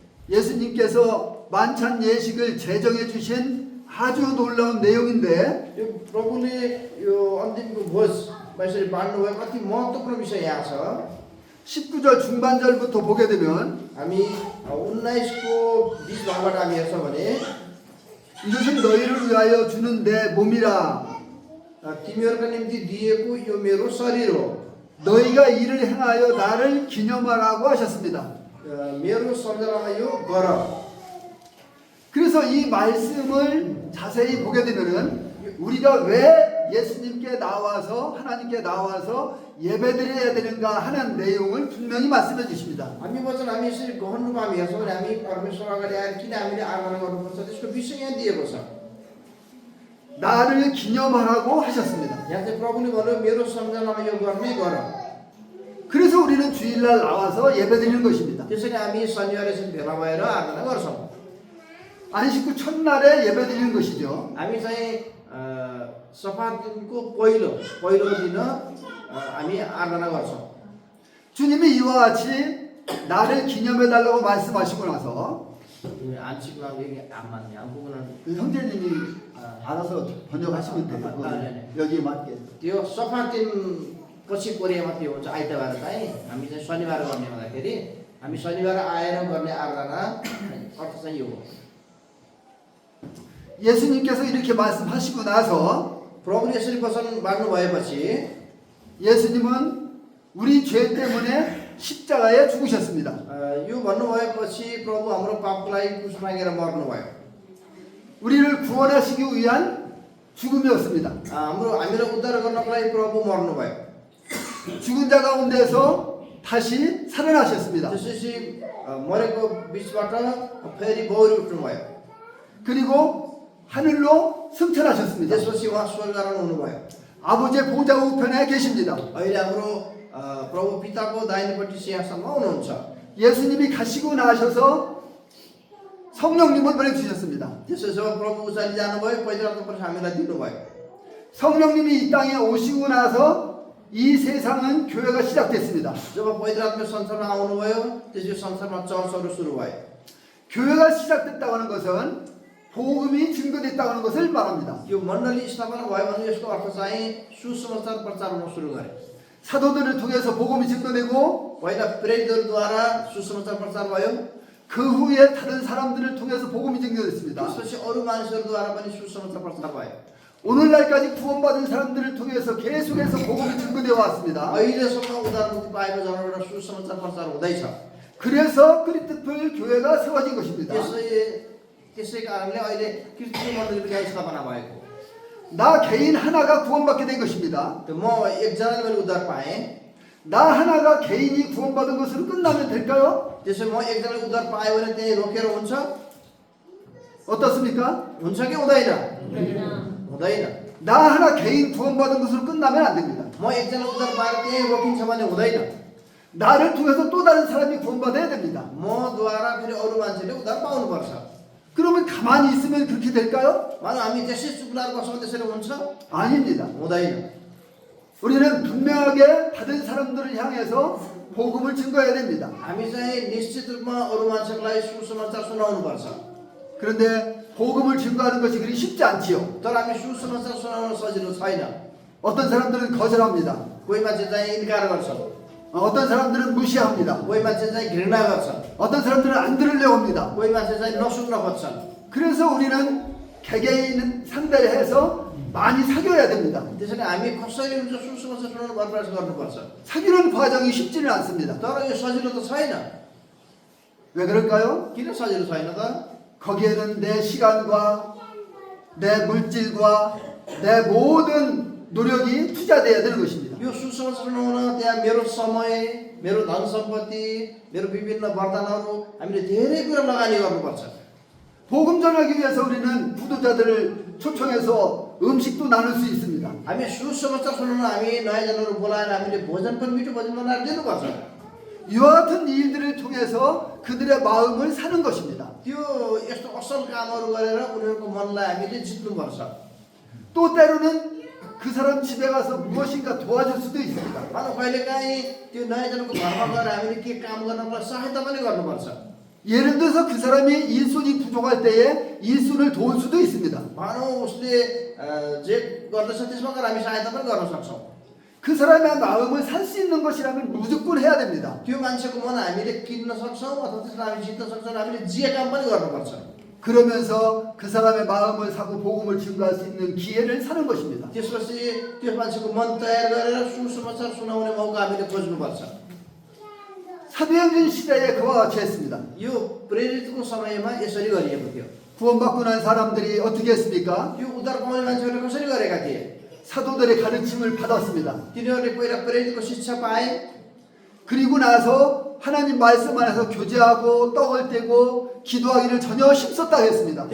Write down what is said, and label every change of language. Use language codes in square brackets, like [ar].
[ko] 예수님께서 만찬 예식을 제정해 주신 아주 놀라운 내용인데 [ne] यो प्रभुले यो अन्तिमको भोजमा यसरी बाँड्नुभएको अति महत्त्वपूर्ण विषय यहाँ छ। [ko] 19절 중반절부터 보게 되면 [ne] हामी 19को 20 भागबाट हामी हेर्छौँ भने [ko] 이것은 너희를 위하여 주는 내 몸이라 [ne] तिमीहरूका निम्ति दिएको यो मेरो शरीर हो। [ko] 너희가 이를 행하여 나를 기념하라고 하셨습니다. [ne] मेरो सम्झनामा यो गर। [ko] 그래서 이 말씀을 자세히 보게 되면은 우리가 왜 예수님께 나와서 하나님께 나와서 예배드려야 되는가 하는 내용을 분명히 말씀해 주십니다. [ne] हामी वचन हामी यसरी गहन रूपमा हामी हेर्छौँ भने हामी परमेश्वर अगाडि आएर किन हामीले आराधना गर्नुपर्छ त्यसको विषय यहाँ दिएको छ। [ko] 나를 기념하라고 하셨습니다. [ne] यहाँ चाहिँ प्रभुले भन्यो मेरो सम्झनामा यो गर्ने गर। [ko] 그래서 우리는 주일날 나와서 예배드리는 것입니다. [ne] त्यसरी हामी शनिबार यसरी भेला भएर आराधना गर्छौँ। [ko] 안식 후 첫날에 예배드리는 것이죠. [ne] हामी चाहिँ सफा दिनको पहिलो दिन हामी आराधना गर्छौँ। [ko] 주님이 이와 같이 나를 기념해 달라고 말씀하시고 나서 안식과 안만 양국은 그 형제님이 알아서 번역하시면 돼요. 네네. 여기에 맞게. [ne] त्यो सफा दिन पछि कोरियामा त्यो हुन्छ आइतबार चाहिँ हामी चाहिँ शनिबार गर्ने हुँदाखेरि हामी शनिबार आएर गर्ने आराधना अर्थ चाहिँ यो हो। [ko] 예수님께서 이렇게 말씀하시고 나서 [ne] प्रभुले यसरी वचन बाँड्नु भएपछि [ko] 예수님은 우리 죄 때문에 십자가에 죽으셨습니다. [ne] यो भन्नुभएपछि प्रभु हाम्रो पापको लागि क्रुस मागेर मर्नुभयो। [ko] 우리를 구원하시기 위한 죽음이었습니다. [ne] हामीलाई उद्धार गर्नको लागि प्रभु मर्नुभयो। [ko] 죽은 자 가운데서 다시 살아나셨습니다. [ne] त्यसपछि मरेको बिचबाट फेरि बौरी उठ्नुभयो। [ko] 그리고 하늘로 승천하셨습니다. [ne] त्यसपछि उहाँ स्वर्गरोहण हुनुभयो। [ko] 아버지의 보좌 우편에 계십니다. [ne] अहिले हाम्रो प्रभु पिताको दाहिनेपट्टि सिंहासनमा हुनुहुन्छ। [ko] 예수님이 가시고 나셔서 성령님을 보내주셨습니다. [ne] त्यसो जब प्रभु उचाली जानुभयो पवित्र आत्मा पनि हामीलाई दिनुभयो। [ko] 성령님이 이 땅에 오시고 나서 이 세상은 교회가 시작됐습니다. [ne] जब पवित्र आत्मा संसारमा आउनुभयो त्यसपछि संसारमा चर्चहरू सुरु भयो। [ko] 교회가 시작됐다고 하는 것은 복음이 증거됐다고 하는 것을 말합니다. [ne] यो मण्डली स्थापना भयो भने यसको अर्थ चाहिँ सुसमाचार प्रचार हुन सुरु गरे। [ko] 사도들을 통해서 복음이 증거되고 [ne] पहिला प्रेरितहरूद्वारा सुसमाचार प्रचार भयो। [ko] 그 후에 다른 사람들을 통해서 복음이 증거됐습니다. [ne] त्यसपछि अरू मानिसहरूद्वारा पनि सुसमाचार प्रचार भयो। [ko] 오늘날까지 구원받은 사람들을 통해서 계속해서 복음이 증거되어 왔습니다. [ne] अहिलेसम्म उद्धार मुक्ति पाएको जनबाट सुसमाचार प्रचार हुँदैछ। [ko] 그래서 क्रि스토플 교회가 세워진 것입니다. [ne] त्यसै कारणले अहिले कृष्ण मण्डलीको यहाँ स्थापना भएको। [ko] 나 개인 하나가 구원받게 된 것입니다. [ne] म एकजनाले मैले उद्धार पाएँ। [ko] 나 하나가 개인이 구원받은 것으로 끝나면 될까요? [ne] त्यसै म एकजनाले उद्धार पाएँ भने त्यही रोकेर हुन्छ? [ko] 어떻습니까? [ne] हुन्छ कि हुँदैन? हुँदैन। [ko] 나 하나 개인 구원받은 것으로 끝나면 안 됩니다. [ne] म एकजना उद्धार पाएर त्यही रोकिन्छ भने हुँदैन। [ko] 나를 통해서 또 다른 사람이 구원받아야 됩니다. [ne] मद्वारा फेरि अरू मान्छेले उद्धार पाउनुपर्छ। [ko] 그러면 가만히 있으면 그렇게 될까요? [ne] मानव हामी त्यसै चुप्लाएर बस्छौँ त्यसरी हुन्छ? [ko] 아닙니다. [ne] हुँदैन। [ko] 우리는 분명하게 받은 사람들을 향해서 복음을 증거해야 됩니다. [ne] हामी चाहिँ निश्चित रूपमा अरू मान्छेको लागि सुसमाचार सुनाउनुपर्छ। [ko] 그런데 복음을 증거하는 것이 그리 쉽지 않지요. [ne] तर हामी सुसमाचार सुनाउन सजिलो छैन। [ko] 어떤 사람들은 거절합니다. [ne] कोही मान्छे चाहिँ इन्कार गर्छ। [ko] 어떤 사람들은 무시합니다. [ne] कोही मान्छे चाहिँ घृणा गर्छ। [ko] 어떤 사람들은 안 들으려고 합니다. [ne] कोही मान्छे चाहिँ नसुन्न खोज्छन्। [ko] 그래서 우리는 개개인 상대를 해서 많이 사귀어야 됩니다. [ne] त्यसैले हामी कसरी हुन्छ सुसमाचार सुनाउनु प्रयास गर्नुपर्छ। [ko] 사귀는 과정이 쉽지는 않습니다. [ne] तर यो सजिलो त छैन। [ko] 왜 그럴까요? [ne] किन सजिलो छैन त? [ko] 거기에는 내 시간과 내 물질과 내 모든 노력이 투자되어야 되는 것입니다. [ne] यो सुसमाचार सुनाउन त्यहाँ मेरो समय, मेरो धन सम्पत्ति, मेरो विभिन्न वरदानहरू हामीले धेरै कुरा लगानी गर्नुपर्छ। [ko] 복음 전하기 위해서 우리는 구도자들을 초청해서 음식도 나눌 수 있습니다. [ne] हामी सुसमाचार सुनाउन हामी नयाँ जनहरू बोलाएर हामीले भोजन पनि मिठो भोजन बनाएर दिनुपर्छ। [ko] 이와 같은 일들을 통해서 그들의 마음을 사는 것입니다. [ne] त्यो यस्तो असल कामहरू गरेर उनीहरूको मनलाई हामीले जित्नुपर्छ। [ko] 또 때로는 그 사람 집에 가서 무엇인가 도와줄 수도 있습니다. [ne] मानव कहिलेकाहीँ त्यो नयाँ जनको घरमा गएर हामीले के काम गर्नलाई सहायता पनि गर्नुपर्छ। [ko] 예를 들어서 그 사람이 일손이 부족할 때에 일손을 도울 수도 있습니다. [ne] मानव उसले जे गर्दछ त्यसमा गएर हामी सहायता पनि गर्न सक्छौँ। [ko] 그 사람의 마음을 살 수 있는 것이라면 무조건 해야 됩니다. [ne] त्यो मान्छेको मन हामीले किन्न सक्छौँ अथवा त्यसलाई हामी जित्न सक्छौँ हामीले जे काम पनि गर्नुपर्छ। [ko] 그러면서 그 사람의 마음을 사고 복음을 증거할 수 있는 기회를 사는 것입니다. [ne] त्यसपछि त्यो मान्छेको मन तयार गरेर सुसमाचार सुनाउने मौका हामीले खोज्नुपर्छ। [ko] 사도행전 시대에 그와 같이 했습니다. [ne] यो प्रेरितको समयमा यसरी गरिएको थियो। [ko] 구원받고 난 사람들이 어떻게 했습니까? [ne] यो उद्धार पाउने मान्छेहरूले कसरी गरेका थिए? [ko] 사도들의 가르침을 받았습니다. [ne] तिनीहरूले पहिला प्रेरितको शिक्षा पाए। [ko] 그리고 나서 하나님 말씀 안에서 교제하고 떡을 떼고 기도하기를 전혀 힘썼다 했습니다.